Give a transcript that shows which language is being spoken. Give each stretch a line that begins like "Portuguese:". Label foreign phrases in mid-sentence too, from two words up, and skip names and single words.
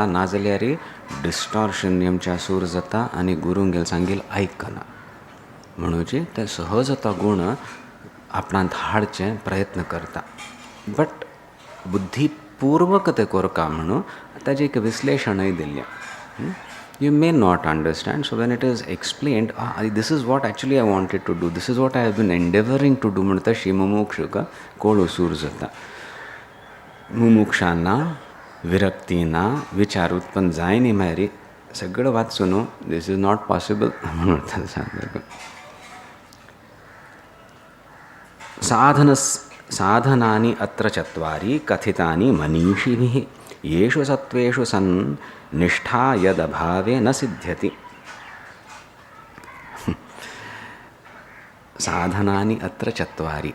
Konkani: नाजाल्यार डिस्टॉर्शन नेमच्या सूर जाता आनी गुरूंगेल सांगेल आयकना म्हणूची ते सहज तो गुण आपणांत हाडचे प्रयत्न करता. बट बुद्धीपूर्वक ते करता म्हणून ताजें एक विश्लेशणय दिल्लें.
English: You may not understand, so when it is explained, this is what actually I wanted to do, this is what I have been endeavoring to do,
Konkani: म्हणून तशी मुमुक्षुका कोळू सूर जाता. मुमुक्षांना विरक्तीना विचार उत्पन्न जायनी मारी सगळं वाचून
English: this is not possible
Konkani: म्हणून
Sanskrit: साधनानि अत्र चत्वारि कथितानि मनीषिभिः येषु सत्त्वेषु सन् निष्ठा यदभावे न सिद्ध्यति. साधनानि अत्र चत्वारि.